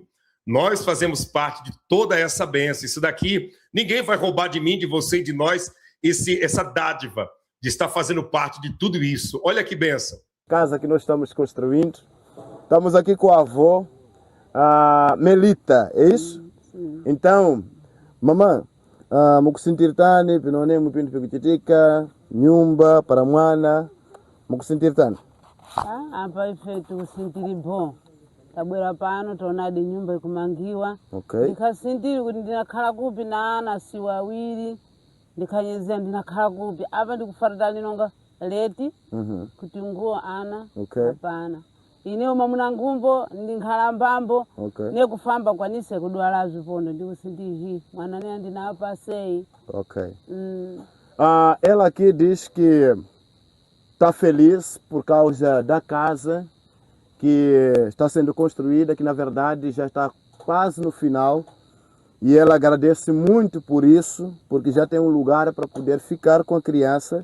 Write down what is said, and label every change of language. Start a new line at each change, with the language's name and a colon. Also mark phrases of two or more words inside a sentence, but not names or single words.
Portuguese: Nós fazemos parte de toda essa bênção. Isso daqui, ninguém vai roubar de mim, de você e de nós, essa dádiva de estar fazendo parte de tudo isso. Olha que bênção. Casa que nós estamos construindo. Estamos aqui com a avó, a Melita, é isso? Sim. Então, mamãe,
Sena: mukusintirtani pinone mupindu pikuchitika nyumba para mwana mukusintirtani. Apa ife tikusintiri bho tabwera pano taonadi nyumba ikumangiwa. Okay. Ndikasintiri kuti ndinakhala kupi na ana si wawiri ndikanyezera ndinakhala kupi apa ndikufatana nonga leti kuti nguo ana. Okay. Hapana inewo mamuna ngumbo ndinkhala mbambo. Okay. Nekufamba kwanise kudwala zvipondo ndikusintiri mwana ne ndinapa sei. Okay.
Portuguese: Ela aqui diz que está feliz por causa da casa que está sendo construída, que na verdade já está quase no final. E ela agradece muito por isso, porque já tem um lugar para poder ficar com a criança.